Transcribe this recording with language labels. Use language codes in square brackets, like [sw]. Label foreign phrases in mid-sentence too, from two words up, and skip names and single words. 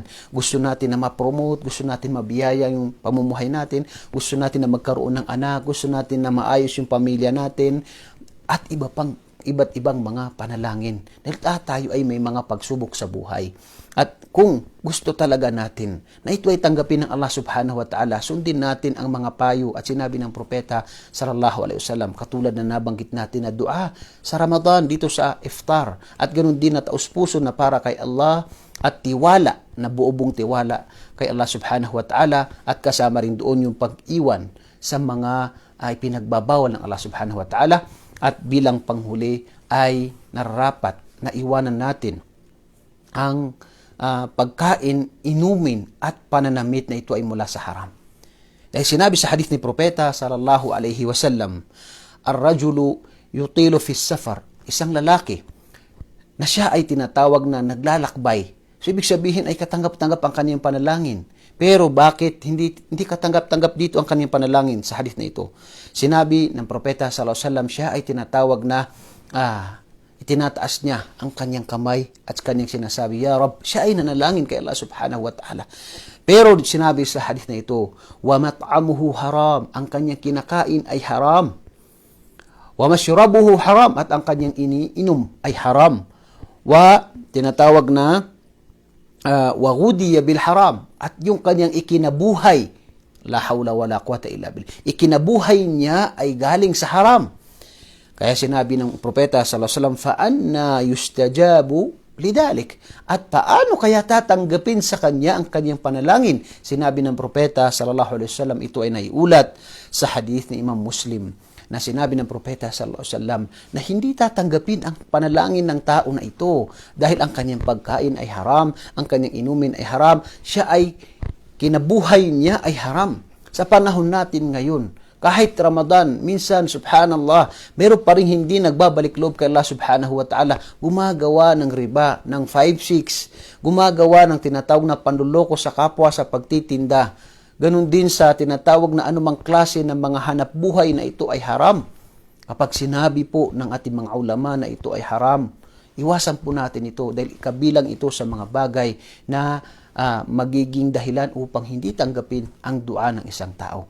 [tl] Gusto natin na ma-promote, gusto natin mabiyaya yung pamumuhay natin, gusto natin na magkaroon ng anak, gusto natin na maayos yung pamilya natin, at iba't ibang mga panalangin. Dahil tayo ay may mga pagsubok sa buhay. At kung gusto talaga natin na ito ay tanggapin ng [ar] الله سبحانه وتعالى, [tl] sundin natin ang mga payo at sinabi ng propeta [ar] صلى الله عليه وسلم, [tl] katulad na nabanggit natin na dua sa Ramadan dito sa iftar, at ganoon din na taus-puso na para kay Allah at tiwala, na buobong tiwala kay [ar] الله سبحانه وتعالى, [tl] at kasama rin doon yung pag-iwan sa mga ay pinagbabawal ng [ar] الله سبحانه وتعالى. [tl] At bilang panghuli ay nararapat na iwanan natin ang pagkain, inumin at pananamit na ito ay mula sa haram. Dahil sinabi sa hadith ni Propeta [ar] صلى الله عليه وسلم, الرجل يطيل في السفر, [tl] isang lalaki na siya ay tinatawag na naglalakbay. So ibig sabihin ay katanggap-tanggap ang kanyang panalangin. Pero bakit hindi katanggap-tanggap dito ang kanyang panalangin sa hadith na ito? Sinabi ng Propeta [ar] صلى الله عليه وسلم, [tl] siya ay tinatawag na itinataas niya ang kanyang kamay at kanyang sinasabi, [ar] يا رب, [tl] siya ay nanalangin kay [ar] الله سبحانه وتعالى. [tl] Pero sinabi sa hadith na ito, [ar] ومطعمه حرام, [tl] ang kanyang kinakain ay haram. [ar] ومشربه حرام, [tl] at ang kanyang iniinom ay haram. [ar] Wa [tl] tinatawag na [ar] وغذي بالحرام, [tl] at yung kanyang ikinabuhay, [ar] لا حول ولا قوة إلا بالله, [tl] ikinabuhay niya ay galing sa haram. Kaya sinabi ng Propeta [ar] صلى الله عليه وسلم, فأنى يستجاب لذلك, [tl] at paano kaya tatanggapin sa kanya ang kanyang panalangin? Sinabi ng Propeta [ar] صلى الله عليه وسلم, [tl] ito ay naiulat sa hadith ni Imam Muslim, na sinabi ng Propeta [ar] صلى الله عليه وسلم [tl] na hindi tatanggapin ang panalangin ng tao na ito dahil ang kanyang pagkain ay haram, ang kanyang inumin ay haram, siya ay kinabuhay niya ay haram. Sa panahon natin ngayon, kahit Ramadan, minsan, subhanallah, meron pa rin hindi nagbabalik loob kay [ar] الله سبحانه وتعالى, [tl] gumagawa ng riba, ng 5-6, gumagawa ng tinatawag na panluloko sa kapwa sa pagtitinda. Ganon din sa tinatawag na anumang klase ng mga hanap buhay na ito ay haram. Kapag sinabi po ng ating mga ulama na ito ay haram, iwasan po natin ito dahil kabilang ito sa mga bagay na magiging dahilan upang hindi tanggapin ang dua ng isang tao.